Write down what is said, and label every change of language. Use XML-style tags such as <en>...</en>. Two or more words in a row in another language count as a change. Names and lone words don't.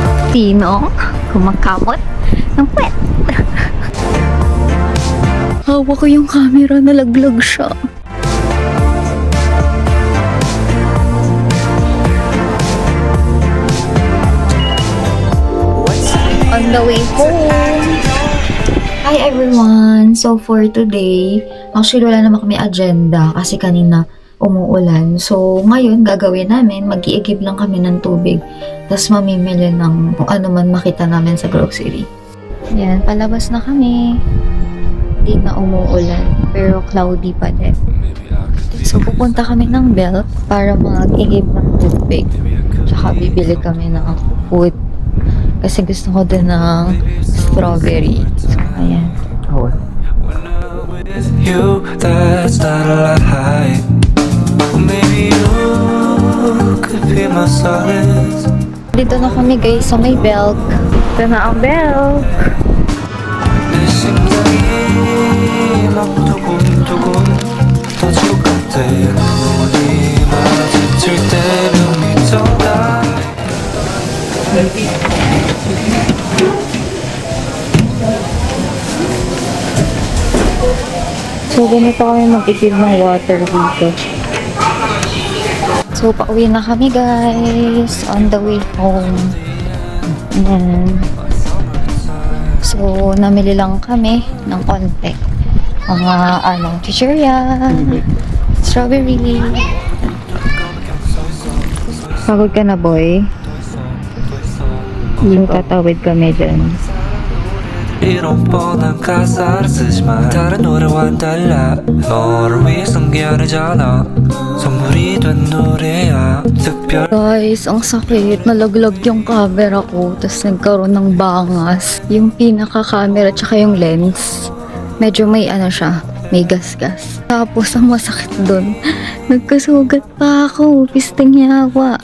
<tl>Sino? Kumakamot ng puwet. Hawak ko yung camera, nalaglag siya.</tl> <en>On the way home. Hi everyone! So for today, actually</en> <tl>wala naman kami agenda kasi kanina umuulan. So ngayon gagawin namin, mag-iigib lang kami ng tubig. Tapos mamimili ng kung ano man makita namin sa grocery. Yan, palabas na kami. Hindi na umuulan, pero cloudy pa din. So pupunta kami ng Belt para mag-igib ng tubig. Tsaka bibili kami ng food. Kasi gusto ko din ng strawberry. So, ayan. Oh.</tl> <en>You, that's not a lie. Maybe you could be my solace.</en> <tl>Dito na kami guys sa may Belk. Ito na ang Belk.</tl> <ko>내 심장이 막 두근두근 터질 것 같아. 눈이 마주칠 때면 미쳐가.</ko> <tl>So, ganito kami mag-igib ng water dito. So, pauwi na kami guys.</tl> <en>On the way home.</en> <tl>Ayan. So, namili lang kami ng konti. Mga, chicheria, strawberry. Pagod ka na, boy? Yung tatawid kami dyan.</tl> <ko>이런 뻔한 가사를 쓰지만 다른 노래와는 달라 너를 위해 쓴 게 아니잖아 선물이 된 노래야 특별</ko> <tl>Guys, ang sakit. Nalaglag yung camera ko. Tapos nagkaroon ng bangas. Yung pinaka-camera tsaka yung lens. Medyo may siya. May gas-gas. Tapos ang masakit dun. Nagkasugat pa ako.</tl> <ceb>Pisting yawa.</ceb>